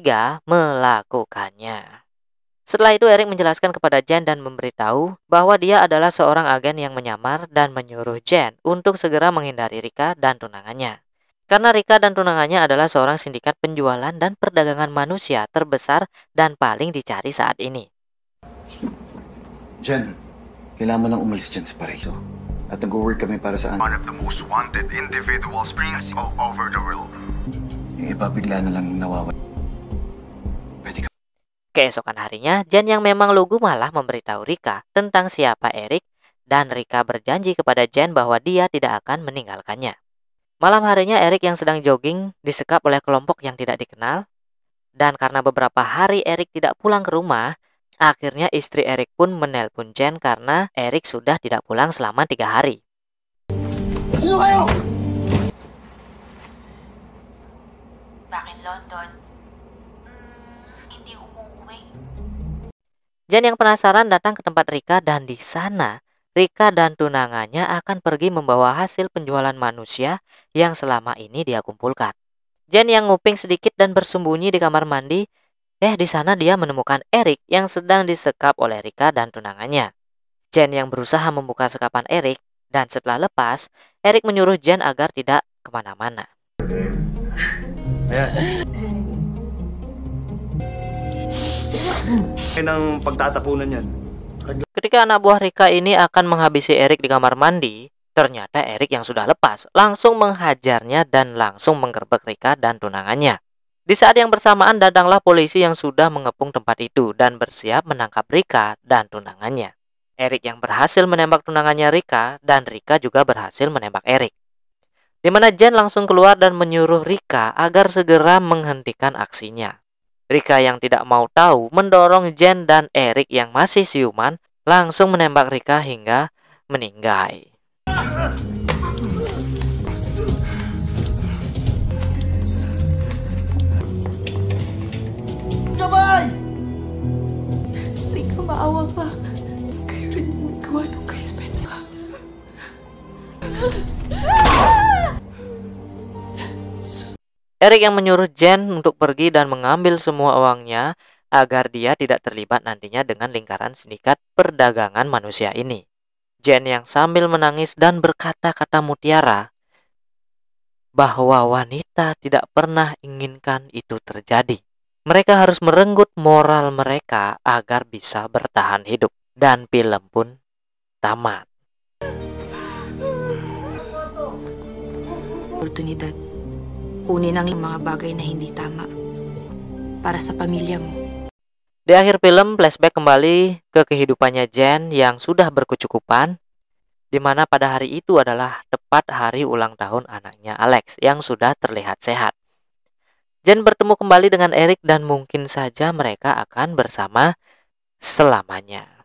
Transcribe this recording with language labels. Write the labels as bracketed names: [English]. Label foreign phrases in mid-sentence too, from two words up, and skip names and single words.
[Indonesian] Dan mereka bertiga melakukannya. Setelah itu Eric menjelaskan kepada Jen dan memberitahu bahwa dia adalah seorang agen yang menyamar dan menyuruh Jen untuk segera menghindari Rika dan tunangannya. Karena Rika dan tunangannya adalah seorang sindikat penjualan dan perdagangan manusia terbesar dan paling dicari saat ini. [Filipino] Jen, kailangan mo nang umalis dyan sa Paraiso. At nag-work kami para sa [English] one of the most wanted individuals all over the world. [Filipino] Yung iba bigla na lang nawawala. Pwede ka. [Indonesian] Keesokan harinya, Jen yang memang lugu malah memberitahu Rika tentang siapa Eric dan Rika berjanji kepada Jen bahwa dia tidak akan meninggalkannya. Malam harinya Eric yang sedang jogging disekap oleh kelompok yang tidak dikenal. Dan karena beberapa hari Eric tidak pulang ke rumah, akhirnya istri Eric pun menelpon Jen karena Eric sudah tidak pulang selama 3 hari. [Filipino] Sino kayo? Bakit London? Hindi umuwi. [Indonesian] Jen yang penasaran datang ke tempat Rika dan di sana Rika dan tunangannya akan pergi membawa hasil penjualan manusia yang selama ini dia kumpulkan. Jen yang nguping sedikit dan bersembunyi di kamar mandi. Di sana dia menemukan Eric yang sedang disekap oleh Rika dan tunangannya. Jen yang berusaha membuka sekapan Eric dan setelah lepas, Eric menyuruh Jen agar tidak kemana-mana. [Filipino] Ng pagtatapunan yan. [Indonesian] Ketika anak buah Rika ini akan menghabisi Eric di kamar mandi, ternyata Eric yang sudah lepas langsung menghajarnya dan langsung menggerbek Rika dan tunangannya. Di saat yang bersamaan datanglah polisi yang sudah mengepung tempat itu dan bersiap menangkap Rika dan tunangannya. Eric yang berhasil menembak tunangannya Rika dan Rika juga berhasil menembak Eric. Di mana Jen langsung keluar dan menyuruh Rika agar segera menghentikan aksinya. Rika yang tidak mau tahu mendorong Jen dan Eric yang masih siuman langsung menembak Rika hingga meninggal. [Filipino] Gabay! Rika, maawa ka. Kayo rin yung gawa nung kay Spencer. [Indonesian] Eric yang menyuruh Jen untuk pergi dan mengambil semua uangnya agar dia tidak terlibat nantinya dengan lingkaran sindikat perdagangan manusia ini. Jen yang sambil menangis dan berkata-kata mutiara bahwa wanita tidak pernah inginkan itu terjadi. Mereka harus merenggut moral mereka agar bisa bertahan hidup. Dan film pun tamat. [Filipino] Oportunidad. Kunin ang mga bagay na hindi tama para sa pamilya mo. [Indonesian] Di akhir film, flashback kembali ke kehidupannya Jen yang sudah berkecukupan, di mana pada hari itu adalah tepat hari ulang tahun anaknya Alex yang sudah terlihat sehat. Jen bertemu kembali dengan Eric dan mungkin saja mereka akan bersama selamanya.